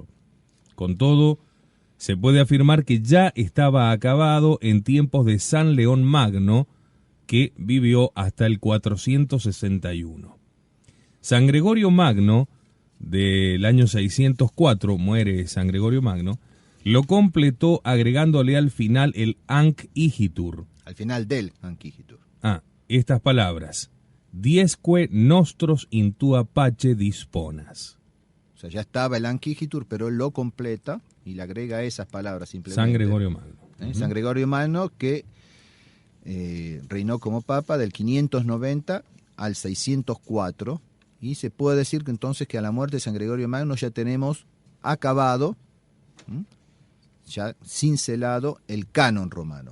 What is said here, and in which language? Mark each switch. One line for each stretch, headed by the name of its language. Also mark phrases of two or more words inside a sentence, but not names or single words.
Spanish: Con todo, se puede afirmar que ya estaba acabado en tiempos de San León Magno, que vivió hasta el 461. San Gregorio Magno, del año 604, muere San Gregorio Magno, lo completó agregándole al final el Anc Igitur. Al final del Anc Igitur. Estas palabras:
Latin: Diesque nostros in tua pace disponas.
Spanish: O sea, ya estaba el Anc Igitur, pero él lo completa y le agrega esas palabras simplemente. San Gregorio Magno. San Gregorio Magno, que reinó como papa del 590 al 604, y se puede decir que entonces que a la muerte de San Gregorio Magno ya tenemos acabado, ya cincelado el canon romano.